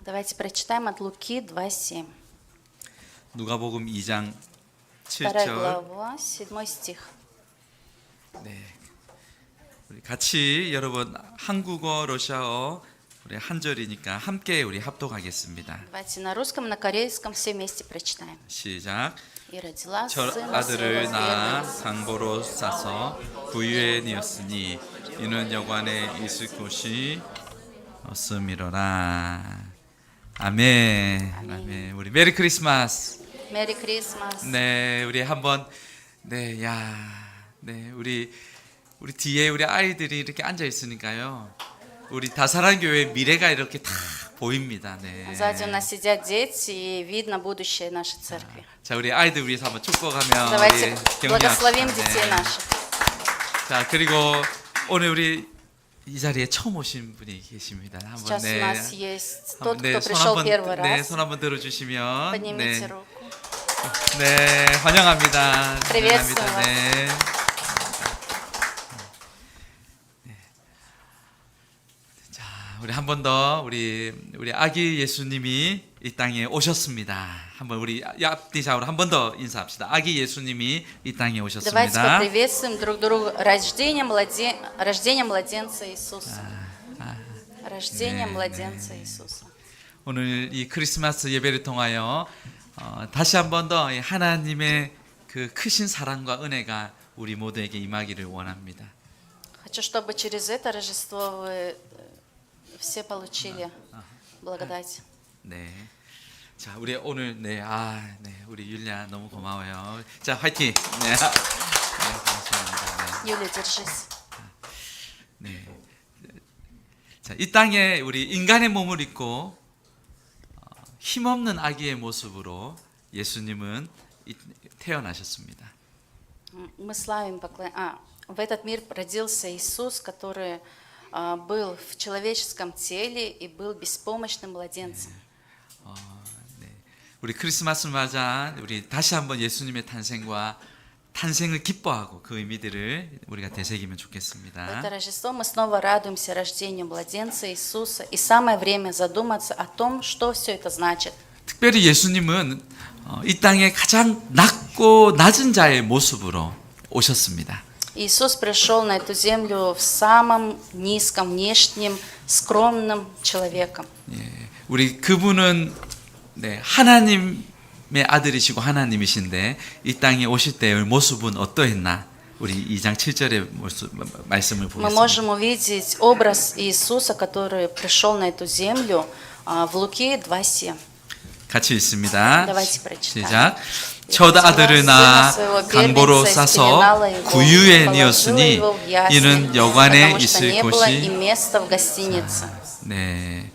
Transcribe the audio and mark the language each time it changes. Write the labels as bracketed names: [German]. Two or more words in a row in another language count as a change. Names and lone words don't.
[Russian] Давайте прочитаем от Луки 2:7. [Korean] 누가복음 2장 2 7절. [Russian] глава, 7 стих. [Korean] 네. 우리 같이 여러분 한국어, 러시아어 우리 한 절이니까 함께 우리 합독하겠습니다. [Russian] Давайте на русском, на корейском все вместе прочитаем. [Korean] 시작. [Russian] И родила [Korean] 저 [Russian] сына [Korean] 아들을 [Russian] своего [Korean] 낳아 [Russian] верного [Korean] 상보로 싸서 부유에 니었으니 이는 여관에 있을 곳이 없음이로라. 아멘. 아멘. 우리 [English] Merry Christmas. Merry Christmas. [Korean] 네, 우리 한번 네, 우리 뒤에 우리 아이들이 이렇게 앉아 있으니까요. 우리 다사랑 교회 미래가 이렇게 다 보입니다. 네. [Russian] Сзади у нас сидят дети, и видно будущее нашей церкви. [Korean] 자, 우리 아이들 위해서 한번 축복하며 [Russian] Давайте [Korean] 우리 [Russian] благословим [Korean] 격려합시다. [Russian] детей [Korean] 네. [Russian] наших. [Korean] 자, 그리고 오늘 우리 이 자리에 처음 오신 분이 계십니다. 한번 [Russian] Сейчас у нас есть тот, кто [Korean] 손 [Russian] пришел [Korean] 한번 [Russian] первый [Korean] 네, [Russian] раз. [Korean] 손 한번 들어주시면 [Russian] Поднимите [Korean] 네, [Russian] руку. [Korean] 네, 환영합니다. [Russian] Приветствую [Korean] 환영합니다. [Russian] вас. [Korean] 네. 자, 우리 한 번 더 우리 아기 예수님이 이 땅에 오셨습니다. 한번 우리 앞뒤좌우로 한 번 더 인사합시다. 아기 예수님이 이 땅에 [Russian] Давайте [Korean] 오셨습니다. [Russian] поприветствуем друг друга рождение младенца Иисуса. Рождение младенца Иисуса. [Korean] 오늘 이 크리스마스 예배를 통하여 다시 한 번 더 하나님의 그 크신 사랑과 은혜가 우리 모두에게 임하기를 원합니다. [Russian] Хочу, чтобы через это Рождество вы все получили благодать. [Korean] 네. 자, 우리 오늘 우리 율리아 너무 고마워요. 자, 화이팅. 네, 고맙습니다. [Russian] Юля, держись. [Korean] 네. 자, 이 땅에 우리 인간의 몸을 입고 힘없는 아기의 모습으로 예수님은 태어나셨습니다. [Russian] Мы славим, в этот мир родился Иисус, который был в человеческом теле и был беспомощным младенцем. [Korean] 우리 크리스마스 맞아 우리 다시 한번 예수님의 탄생을 기뻐하고 그 의미들을 우리가 되새기면 [Russian] В [Korean] 좋겠습니다. [Russian] это Рождество мы снова радуемся рождению младенца Иисуса, и самое время задуматься о том, что все это значит. [Korean] 특별히 예수님은 이 땅에 가장 낮고 낮은 자의 모습으로 오셨습니다. [Russian] Иисус пришел на эту землю в самом низком, внешнем, скромным человеком. [Korean] 우리 그분은 하나님의 아들이시고 하나님이신데 이 땅에 오실 때의 모습은 어떠했나? 우리 2장 7절의 말씀을 [Russian] Мы [Korean] 보겠습니다. [Russian] можем увидеть образ Иисуса, который пришел на эту землю в Луки 2:7. [Korean] 같이 읽습니다. [Russian] Давайте прочитаем. [Korean] 시작. 첫 아들을 낳아 강보로 싸서 구유에 뉘었으니 이는 여관에 있을 곳이 네.